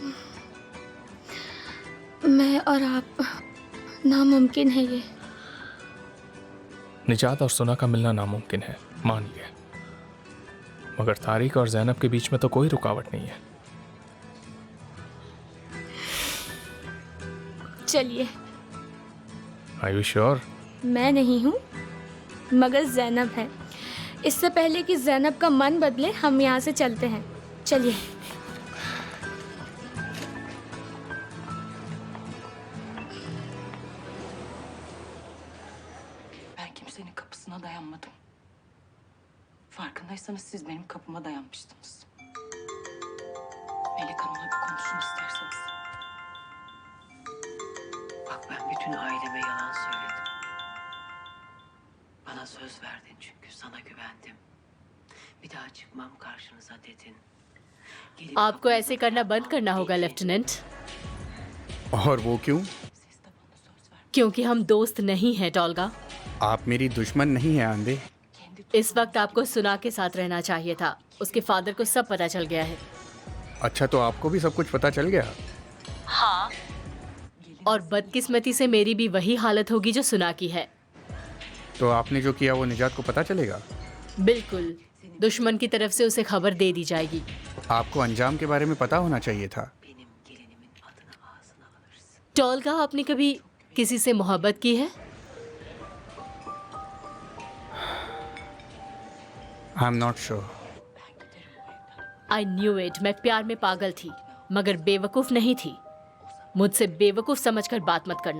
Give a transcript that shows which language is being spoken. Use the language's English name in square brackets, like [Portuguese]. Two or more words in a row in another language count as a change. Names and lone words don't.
[Hindi] मैं और आप, नामुमकिन है ये। निजात और सुना का मिलना नामुमकिन है, मान लिया, मगर तारिक और ज़ैनब के बीच में तो कोई रुकावट नहीं है। चलिए। [English] Are you sure? [Hindi] मैं नहीं हूँ, मगर ज़ैनब है। इससे पहले कि ज़ैनब का मन बदले, हम यहाँ से चलते हैं। चलिए। [Turkish] Ben kimsenin kapısına dayanmadım. Farkındaysanız siz benim kapıma dayanmıştınız. Melek Hanım'la bir konuşun isterseniz. Bak, ben bütün aileme yalan söyledim. Bana söz verdin çünkü sana güvendim. Bir daha çıkmam karşınıza dedin. [Hindi] आपको ऐसे करना बंद करना होगा लेफ्टिनेंट। और वो क्यों? क्योंकि हम दोस्त नहीं हैं टोल्गा। आप मेरी दुश्मन नहीं है आंधे। इस वक्त आपको सुना के साथ रहना चाहिए था। उसके फादर को सब पता चल गया है। अच्छा, तो आपको भी सब कुछ पता चल गया? हाँ, और बदकिस्मती से मेरी भी वही हालत होगी जो सुना की है। तो आपने जो किया वो निजात को पता चलेगा? बिल्कुल, दुश्मन की तरफ से उसे खबर दे दी जाएगी। आपको अंजाम के बारे में पता होना चाहिए था। टोल्गा, आपने कभी किसी से मोहब्बत की है? [English] I am not sure. I knew it. [Hindi] मैं प्यार में पागल थी, मगर बेवकूफ नहीं थी। मुझसे बेवकूफ समझकर बात मत करना।